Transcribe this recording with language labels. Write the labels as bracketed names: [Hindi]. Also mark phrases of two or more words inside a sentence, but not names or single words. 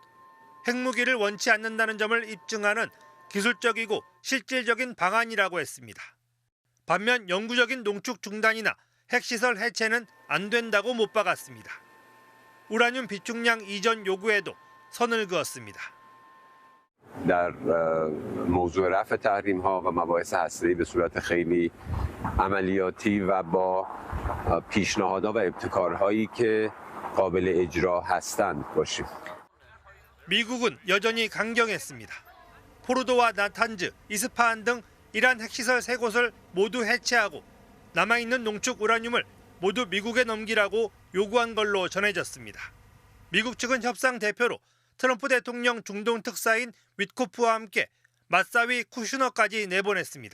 [Korean] 핵무기를 원치 않는다는 점을 입증하는 기술적이고 실질적인 방안이라고 했습니다. 반면 영구적인 농축 중단이나 핵시설 해체는 안 된다고 못 박았습니다. 우라늄 비축량 이전 요구에도 선을 그었습니다. [Persian] در موضوع رفع تحریم ها و مباحث هسته‌ای به صورت خیلی عملیاتی و با پیشنهادها و ابتکارهایی که قابل اجرا هستند باشیم. [Korean] 미국은 여전히 강경했습니다. 포르도와 나탄즈, 이스파한 등 이란 핵시설 세 곳을 모두 해체하고 남아있는 농축 우라늄을 모두 미국에 넘기라고 요구한 걸로 전해졌습니다. 미국 측은 협상 대표로 트럼프 대통령 중동 특사인 윗코프와 함께 맞사위 쿠슈너까지 내보냈습니다.